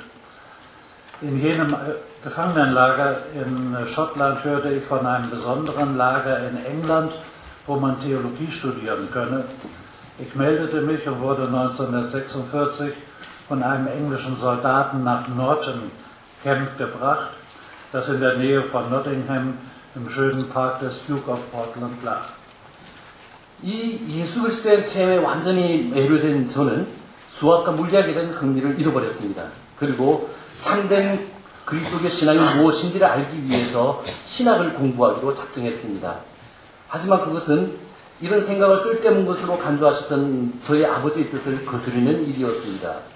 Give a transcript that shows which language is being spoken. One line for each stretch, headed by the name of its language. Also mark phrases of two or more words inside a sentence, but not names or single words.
German: In jenem Gefangenenlager in Schottland hörte ich von einem besonderen Lager in England, wo man Theologie studieren könne. Ich meldete mich und wurde 1946 von einem englischen Soldaten nach Norton Camp gebracht, das in der Nähe von Nottingham im schönen Park des Duke of Portland lag.
Korean: 이 예수 그리스도의 체험에 완전히 매료된 저는 수학과 물리학에 대한 흥미를 잃어버렸습니다. 그리고 참된 그리스도교 신앙이 무엇인지를 알기 위해서 신학을 공부하기로 작정했습니다. 하지만 그것은 이런 생각을 쓸데없는 것으로 간주하셨던 저희 아버지의 뜻을 거스르는 일이었습니다.